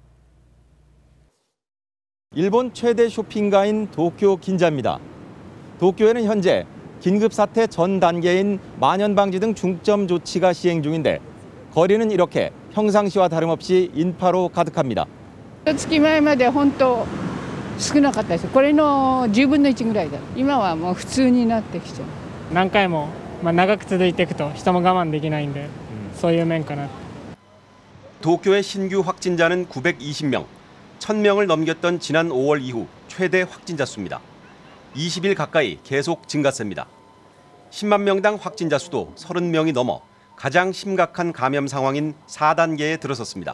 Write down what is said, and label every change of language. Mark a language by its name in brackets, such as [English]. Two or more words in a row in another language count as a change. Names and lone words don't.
[Korean] 일본 최대 쇼핑가인 도쿄 긴자입니다. 도쿄에는 현재 긴급사태 전 단계인 만연방지 등 중점 조치가 시행 중인데 거리는 이렇게 평상시와 다름없이 인파로 가득합니다. [Japanese] 月前まで本当少なかったです。これの10分の1ぐらいだ。今はもう普通になってきちゃう。何回も長く続いていくと人も我慢できないんで、そういう面かな。 [Korean] 도쿄의 신규 확진자는 920명, 1000명을 넘겼던 지난 5월 이후 최대 확진자 수입니다. 20일 가까이 계속 증가세입니다. 10만 명당 확진자 수도 30명이 넘어 가장 심각한 감염 상황인 4단계에 들어섰습니다.